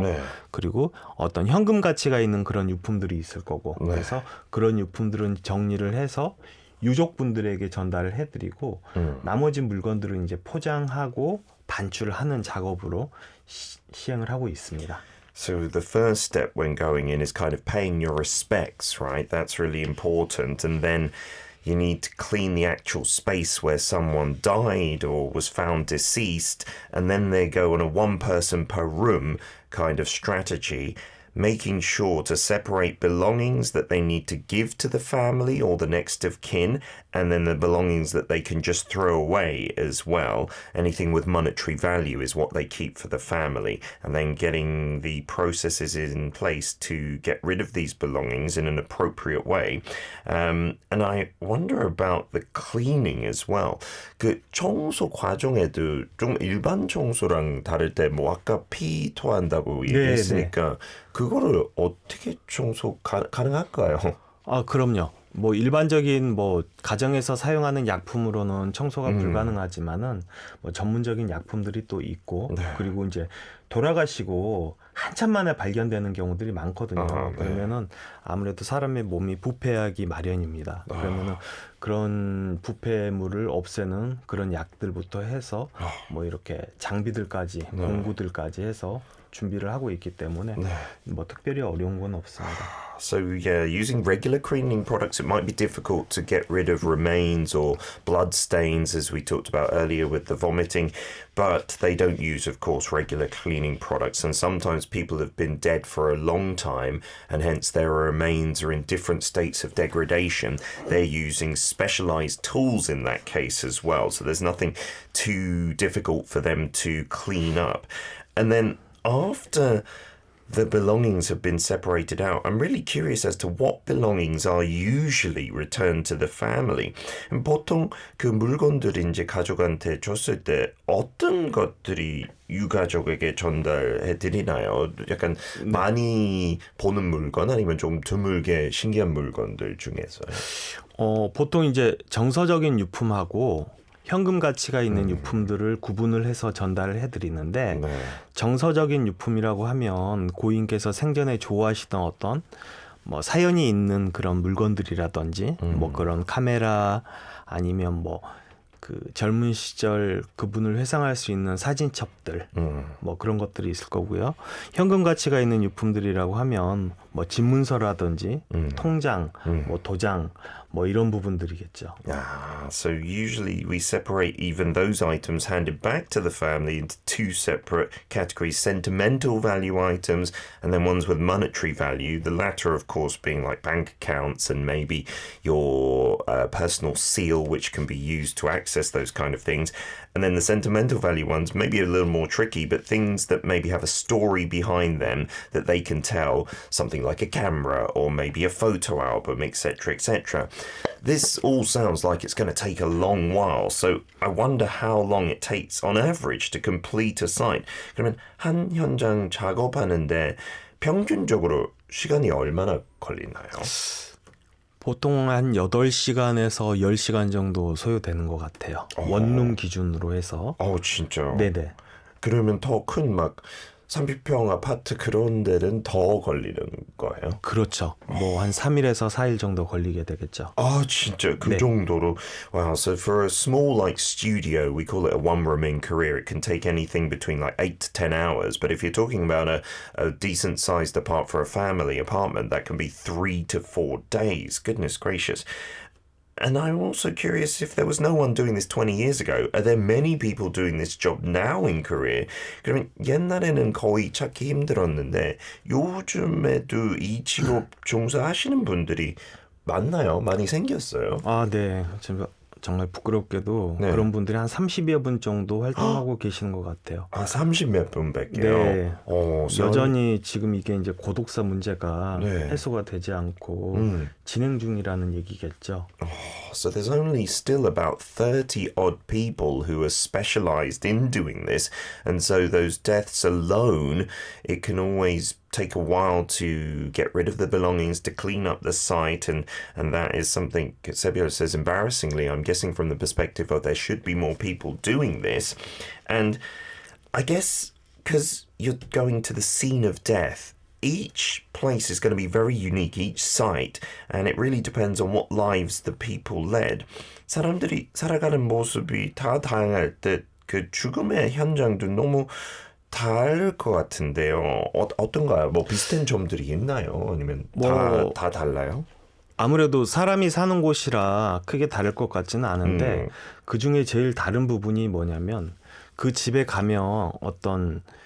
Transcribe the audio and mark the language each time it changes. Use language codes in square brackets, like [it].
[ko] 네. 그리고 어떤 현금 가치가 있는 그런 유품들이 있을 거고. 네. 그래서 그런 유품들은 정리를 해서 유족분들에게 전달을 해드리고 나머지 물건들은 이제 포장하고 반출을 하는 작업으로 시행을 하고 있습니다. [en] So the first step when going in is kind of paying your respects, right? That's really important. And then you need to clean the actual space where someone died or was found deceased. And then they go on a one person per room kind of strategy. making sure to separate belongings that they need to give to the family or the next of kin, and then the belongings that they can just throw away as well. Anything with monetary value is what they keep for the family, and then getting the processes in place to get rid of these belongings in an appropriate way. And I wonder about the cleaning as well. [ko] 그 청소 과정에도 좀 일반 청소랑 다를 때 뭐 아까 피 토한다고 얘기했으니까 그거를 어떻게 청소 가능할까요? 아, 그럼요. 뭐 일반적인 뭐 가정에서 사용하는 약품으로는 청소가 불가능하지만은 뭐 전문적인 약품들이 또 있고 그리고 이제 돌아가시고 한참 만에 발견되는 경우들이 많거든요. 그러면은 아무래도 사람의 몸이 부패하기 마련입니다. 그러면은 그런 부패물을 없애는 그런 약들부터 해서 뭐 이렇게 장비들까지 공구들까지 해서 준비를 하고 있기 때문에 뭐 특별히 어려운 건 없습니다. [en] So yeah, using regular cleaning products, it might be difficult to get rid of remains or blood stains, as we talked about earlier with the vomiting, but they don't use, of course, regular cleaning products. And sometimes people have been dead for a long time, and hence their remains are in different states of degradation. They're using specialized tools in that case as well. So there's nothing too difficult for them to clean up. And then after the belongings have been separated out, I'm really curious as to what belongings are usually returned to the family. [ko] 보통 그 물건들이 이제 가족한테 줬을 때 어떤 것들이 유가족에게 전달해 드리나요? 약간 많이 보는 물건 아니면 좀 드물게 신기한 물건들 중에서요? 보통 이제 정서적인 유품하고 현금 가치가 있는 유품들을 구분을 해서 전달을 해드리는데 정서적인 유품이라고 하면 고인께서 생전에 좋아하시던 어떤 뭐 사연이 있는 그런 물건들이라든지 뭐 그런 카메라 아니면 뭐 그 젊은 시절 그분을 회상할 수 있는 사진첩들 뭐 그런 것들이 있을 거고요. 현금 가치가 있는 유품들이라고 하면 뭐 집문서라든지 통장, 뭐 도장 뭐 이런 부분들이겠죠. [en] So usually we separate even those items handed back to the family into two separate categories: sentimental value items and then ones with monetary value. The latter, of course, being like bank accounts and maybe your personal seal, which can be used to access those kind of things. And then the sentimental value ones, maybe a little more tricky, but things that maybe have a story behind them that they can tell, something like a camera or maybe a photo album, etc., etc. This all sounds like it's going to take a long while, so I wonder how long it takes on average to complete a site. [ko] 그러면 한 현장 작업하는데 평균적으로 시간이 얼마나 걸리나요? 보통 한 8시간에서 10시간 정도 소요되는 것 같아요. 원룸 기준으로 해서. 진짜요? 네네. 그러면 더 큰 막 30평 아파트 그런 데는 더 걸리는 거예요? 그렇죠. 뭐 한 3일에서 4일 정도 걸리게 되겠죠. 진짜 그 정도로. [en] Wow, so for a small like studio, we call it a one room in Korea. It can take anything between like 8 to 10 hours. But if you're talking about a decent sized apartment for a family apartment, that can be 3 to 4 days. Goodness gracious. And I'm also curious if there was no one doing this 20 years ago. Are there many people doing this job now in Korea? [ko] 그러면 옛날에는 거의 찾기 힘들었는데 요즘에도 이 직업 종사하시는 분들이 많나요? 많이 생겼어요? 네. 정말 부끄럽게도 그런 분들이 한 30여 분 정도 활동하고 계시는 것 같아요. 30몇 분밖에요? 네. 여전히 지금 이게 이제 고독사 문제가 해소가 되지 않고 진행 중이라는 얘기겠죠. [en] So there's only still about 30 odd people who are specialized in doing this. And so those deaths alone, it can always take a while to get rid of the belongings, to clean up the site, and that is something Sebio says embarrassingly, I'm guessing from the perspective of there should be more people doing this. And I guess because you're going to the scene of death, each place is going to be very unique, each site, and it really depends on what lives the people led. [ko] 사람들이 살아가는 모습이 다 다양할 때 그 죽음의 현장도 너무 다를 것 같은데요. 어떤가요? 뭐 비슷한 점들이 있나요? 아니면 다 달라요? 아무래도 사람이 사는 곳이라 크게 다를 것 같지는 않은데 그중에 제일 다른 부분이 뭐냐면 그 집에 가면 어떤